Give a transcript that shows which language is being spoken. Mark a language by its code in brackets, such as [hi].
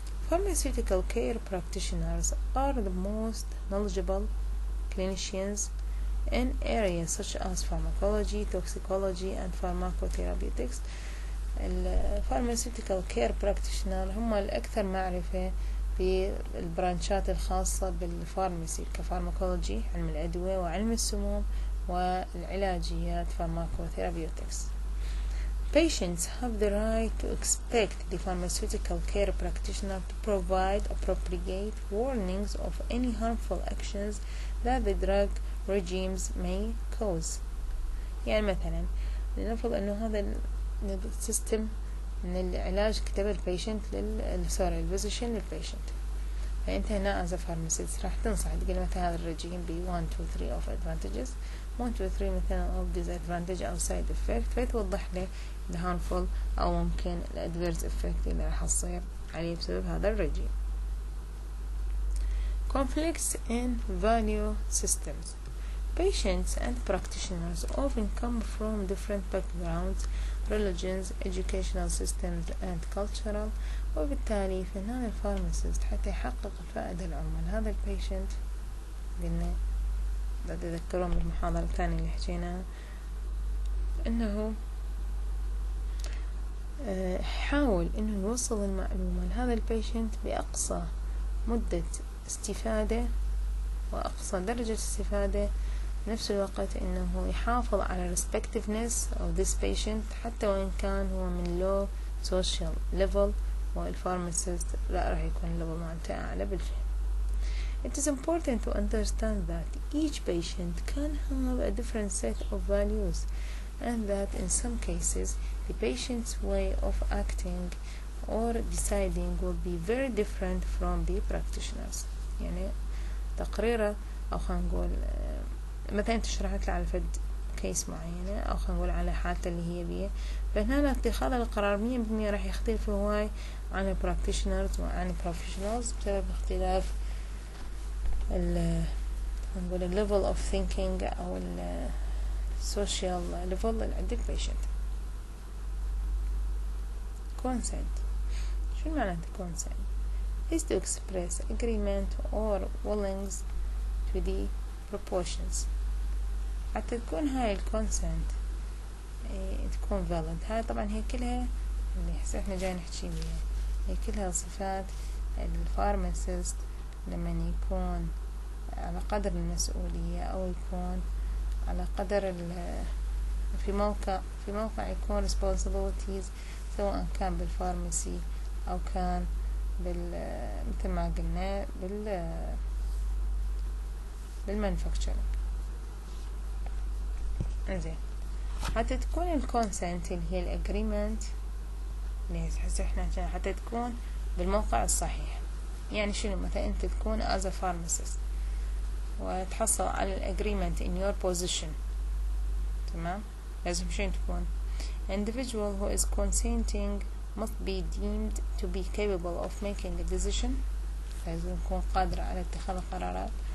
[en] Pharmaceutical care practitioners are the most knowledgeable clinicians in areas such as pharmacology, toxicology and pharmacotherapeutics. [ar] الفارماسيوتيكال كير براكتيشنر هم الأكثر معرفة بالبرانشات الخاصة بالفارماسي كفارماكولوجي علم الأدوية وعلم السموم والعلاجيات pharmacotherapeutics. [en] Patients have the right to expect the pharmaceutical care practitioner to provide appropriate warnings of any harmful actions that the drug regimes may cause. [ar] يعني مثلا لنفرض أنه هذا السيستم من العلاج كتب البيشنت الفيزيشن للبيشنت، فأنت هنا [en] as a pharmacist [ar] راح تنصح تقول مثلا هذا الرجيم ب 1 2 3 [en] of advantages [ar] 1 2 3 مثلا [en] of disadvantage [ar] أو side effect، فتوضح له the harmful أو ممكن ال adverse effect اللي راح تصير عليه بسبب هذا الرجيم. [en] conflicts in value systems. Patients and practitioners often come from different backgrounds, religions, educational systems and cultural، [ar] وبالتالي فنان الفارماسيست حتى يحقق الفائدة العظمى لهذا البيشنت، قلنا لا تذكرون بالمحاضرة الثانية اللي حكيناها انه حاول انه يوصل المعلومة لهذا البيشنت بأقصى مدة استفادة وأقصى درجة استفادة، بنفس الوقت انه يحافظ على [en] respectiveness of this patient [ar] حتى وإن كان هو من [en] low social level، [ar] والفارماسيست لا راح يكون الليفل مالته أعلى بالفهم. [en] It is important to understand that each patient can have a different set of values and that in some cases the patient's way of acting or deciding will be very different from the practitioners. [ar] يعني تقريره أو خلينا نقول مثلا انت شرحت له على فد كيس معينة أو خلينا نقول على حالته اللي هي بيه، فهنا اتخاذ القرار 100% راح يختلف هواي عن ال practitioners وعن professionals بسبب اختلاف نقول ال [en] level of thinking [ar] أو ال [en] social level [ar] اللي عند ال patient. [en] consent [ar] شو معنى [en] consent؟ is to express agreement or willingness to the proportions. [ar] حتى تكون هاي ال consent تكون valid. هاي طبعا هي كلها اللي هسه احنا جاي نحكي بيها، هي كلها صفات الفارماسيست لما يكون على قدر المسؤولية أو يكون على قدر في موقع يكون responsibilities، سواء كان بالفارماسي أو كان مثل ما قلنا بالمانفاكتشرنج. انزين، حتى تكون الكونسنت اللي هي الاجريمنت اللي هسه احنا حتى تكون بالموقع الصحيح. يعني شنو؟ مثلا انت تكون [en] as a pharmacist [ar] وتحصل على الاجريمنت [en] in your position، [ar] تمام؟ لازم شنو تكون؟ [en] individual who is consenting must be deemed to be capable of making a decision، [ar] لازم يكون قادر على اتخاذ القرارات.